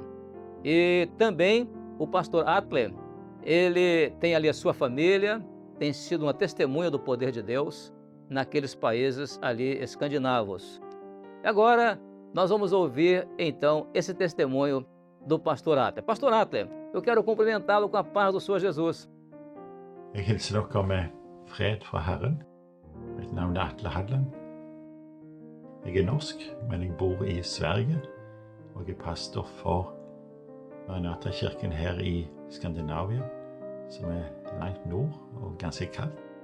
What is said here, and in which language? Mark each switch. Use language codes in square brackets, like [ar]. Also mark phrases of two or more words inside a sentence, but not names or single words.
[pt] E também o pastor Atle, ele tem ali a sua família, tem sido uma testemunha do poder de Deus naqueles países ali escandinavos. Agora, nós vamos ouvir, então, esse testemunho do pastor Atle. Pastor Atle, eu quero cumprimentá-lo com a paz do Senhor Jesus. [no] Jeg hilser dere med fred fra Herren. Mitt navn er Atle Hadland. Jeg er norsk, men jeg bor i Sverige, og jeg er pastor for Maranata-kirken her i Skandinavia, som er langt nord og ganske kaldt.